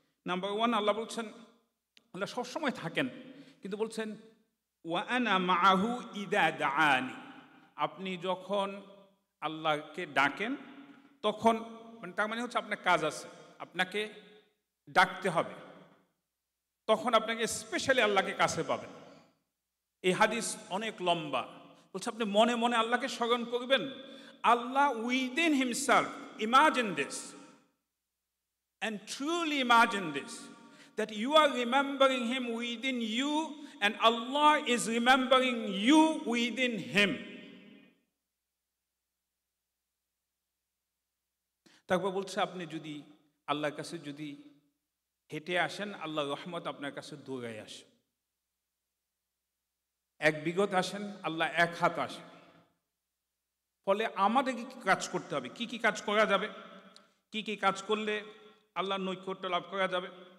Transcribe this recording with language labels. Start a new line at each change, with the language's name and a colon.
Bangla: Number 1, আল্লাহ বলছেন, আল্লাহ সবসময় থাকেন, কিন্তু বলছেন
Arabic: ওয়া আনা মাআহু ইযা দাআনি,
Bangla: আপনি যখন আল্লাহকে ডাকেন তখন, তার মানে হচ্ছে আপনার কাজ আছে, আপনাকে ডাকতে হবে, তখন আপনাকে স্পেশালি আল্লাহকে কাছে পাবেন। এই হাদিস অনেক লম্বা, বলছে আপনি মনে মনে আল্লাহকে স্মরণ করবেন।
English: Allah within himself, imagine this and truly imagine this, that you are remembering him within you and Allah is remembering you within him.
Bangla: তারপর বলছে আপনি যদি আল্লাহর কাছে যদি হেঁটে আসেন, আল্লাহর রহমত আপনার কাছে দৌড়ায় আসে। 1 বিঘত আসেন, আল্লাহ 1 হাত আসে। ফলে আমাদের কি কাজ করতে হবে, কি কি কাজ করা যাবে, কি কি কাজ করলে আল্লাহর নৈকট্য লাভ করা যাবে?